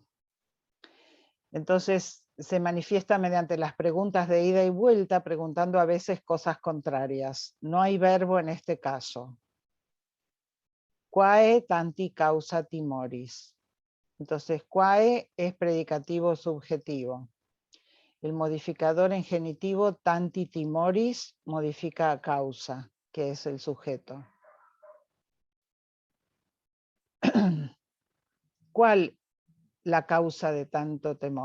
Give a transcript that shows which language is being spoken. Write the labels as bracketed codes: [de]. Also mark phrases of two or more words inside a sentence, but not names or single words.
[es] Entonces se manifiesta mediante las preguntas de ida y vuelta, preguntando a veces cosas contrarias. No hay verbo en este caso. [la] Quae tanti causa timoris. [es] Entonces, quae es predicativo subjetivo. El modificador en genitivo [la] tanti timoris [es] modifica a causa, que es el sujeto. ¿Cuál la causa de tanto temor?